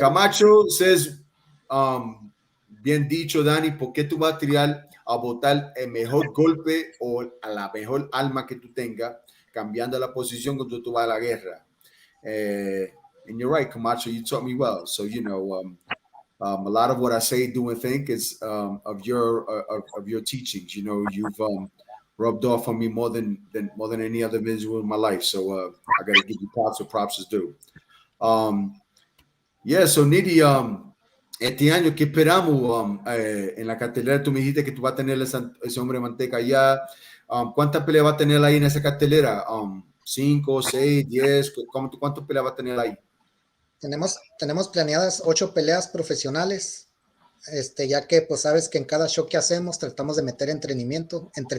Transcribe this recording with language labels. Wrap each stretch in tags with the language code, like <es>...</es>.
<en>Camacho says,</en> <es>bien dicho, Dani, ¿por qué tú vas a tirar a botar el mejor golpe o a la mejor alma que tú tengas, cambiando la posición cuando tú vas a la guerra?</es> <en>And you're right, Camacho, you taught me well. So, you know, a lot of what I say, do, and think is of your teachings. You know, you've rubbed off on me more than any other individual in my life. So I got to give you props where props is due. Yeah, so</en> <es>Nidi, este año, ¿qué esperamos en la cartelera? Tú me dijiste que tú vas a tener ese hombre de manteca allá. ¿Cuántas peleas va a tener ahí en esa cartelera? 5, 6, 10. ¿Cuántas peleas va a tener ahí? Tenemos planeadas 8 peleas profesionales, ya que pues sabes que en cada show que hacemos tratamos de meter entretenimiento.</es>